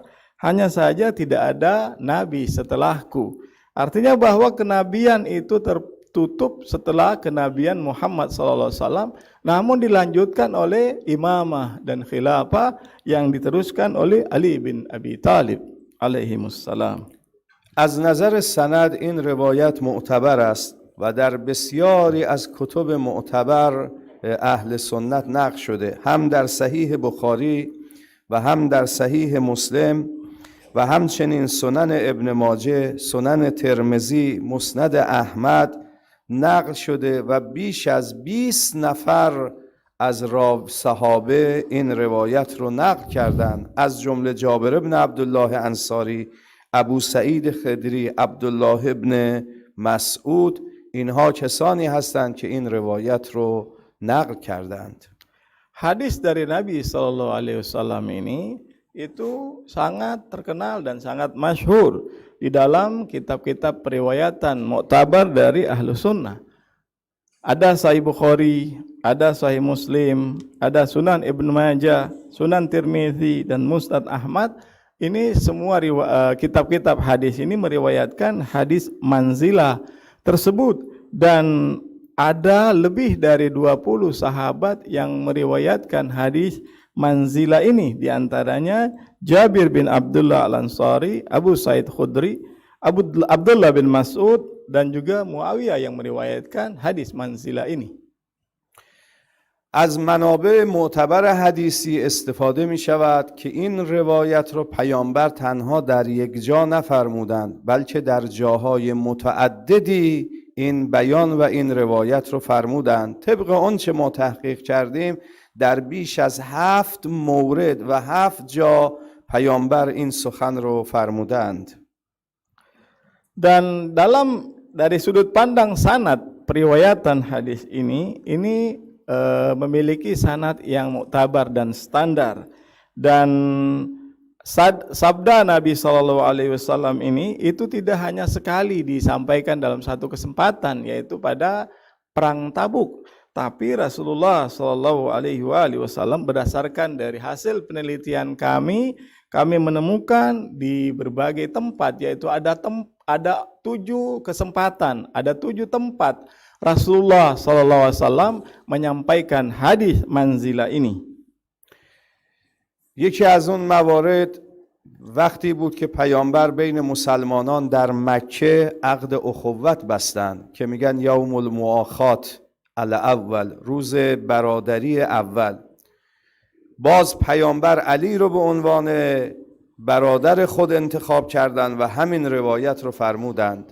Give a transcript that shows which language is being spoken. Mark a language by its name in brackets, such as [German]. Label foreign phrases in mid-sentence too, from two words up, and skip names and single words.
[Indonesian] Hanya saja tidak ada nabi setelahku. Artinya bahwa kenabian itu tertutup setelah kenabian Muhammad [Arabic] صلى الله عليه وسلم, [Indonesian] namun dilanjutkan oleh imamah dan khilafah yang diteruskan oleh Ali bin Abi Thalib alaihimussalam. [Persian] از نظر سند این روایت معتبر است و در بسیاری از کتب معتبر اهل سنت نقل شده، هم در صحیح بخاری و هم در صحیح مسلم و همچنین سنن ابن ماجه، سنن ترمذی، مسند احمد نقل شده و بیش از 20 نفر از صحابه این روایت رو نقل کردند، از جمله جابر ابن عبدالله انصاری، ابو سعید خدری، عبدالله ابن مسعود. اینها کسانی هستند که این روایت رو نقل کردند. [Indonesian] Hadis dari Nabi [Arabic] صلى الله عليه وسلم [Indonesian] ini itu sangat terkenal dan sangat masyhur di dalam kitab-kitab periwayatan muktabar dari ahlu sunnah. Ada Sahih Bukhari, ada Sahih Muslim, ada Sunan Ibnu Majah, Sunan Tirmizi, dan Musnad Ahmad. Ini semua kitab-kitab hadis ini meriwayatkan hadis manzilah tersebut, dan ada lebih dari 20 sahabat yang meriwayatkan hadis manzilah ini. Di antaranya Jabir bin Abdullah Al-Ansari, Abu Sa'id Khudri, Abdullah bin Mas'ud, dan juga Muawiyah yang meriwayatkan hadis manzilah ini. [Persian] از منابع معتبر حدیثی استفاده می شود که این روایت رو پیامبر تنها در یک جا نفرمودند، بلکه در جاهای متعددی این بیان و این روایت رو فرمودند. طبق آنچه ما تحقیق کردیم در بیش از 7 مورد و 7 جا پیامبر این سخن رو فرمودند. [Indonesian] Dan dari sudut pandang sanad periwayatan hadis ini memiliki sanad yang muktabar dan standar, dan sabda Nabi SAW ini itu tidak hanya sekali disampaikan dalam satu kesempatan, yaitu pada perang Tabuk, tapi Rasulullah SAW berdasarkan dari hasil penelitian kami menemukan di berbagai tempat, yaitu ada 7 kesempatan, ada 7 tempat Rasulullah SAW menyampaikan hadis manzilah ini. [Persian] یکی از اون موارد وقتی بود که پیامبر بین مسلمانان در مکه عقد اخوت بستند که میگن [Arabic] یوم المؤاخات الاول، [Persian] روز برادری اول. باز پیامبر علی رو به عنوان برادر خود انتخاب کردند و همین روایت رو فرمودند.